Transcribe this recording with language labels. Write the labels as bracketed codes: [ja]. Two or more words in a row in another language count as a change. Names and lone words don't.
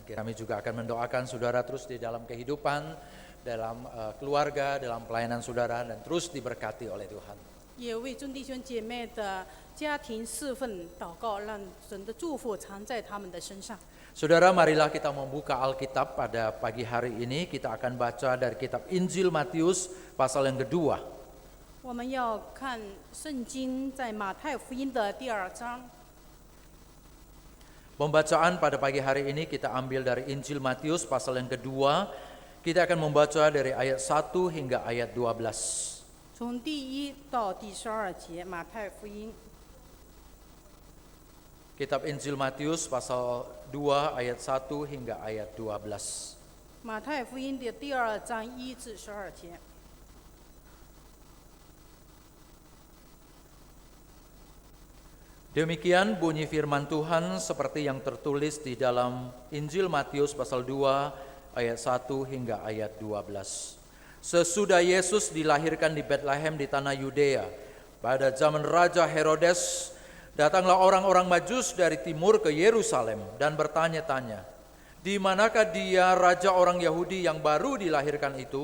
[id] Kami juga akan mendoakan saudara terus di dalam kehidupan, dalam keluarga, dalam pelayanan saudara, dan terus diberkati oleh Tuhan. [zh] 也为众弟兄姐妹的家庭侍奉祷告，让神的祝福常在他们的身上。 [id] Saudara, marilah kita membuka Alkitab pada pagi hari ini. Kita akan baca dari kitab Injil Matius pasal yang kedua. [zh] 我们要看圣经在马太福音的第2章。 [id] Pembacaan pada pagi hari ini kita ambil dari Injil Matius pasal yang kedua. Kita akan membaca dari ayat 1 hingga ayat 12. [zh] 从第1到第12节，马太福音 [id] Kitab Injil Matius pasal 2 ayat 1 hingga ayat 12. [zh] 马太福音的第2章1至12节。 [id] Demikian bunyi firman Tuhan seperti yang tertulis di dalam Injil Matius pasal 2 ayat 1 hingga ayat 12. Sesudah Yesus dilahirkan di Betlehem di tanah Yudea, pada zaman Raja Herodes, datanglah orang-orang Majus dari timur ke Yerusalem dan bertanya-tanya, "Di manakah dia raja orang Yahudi yang baru dilahirkan itu?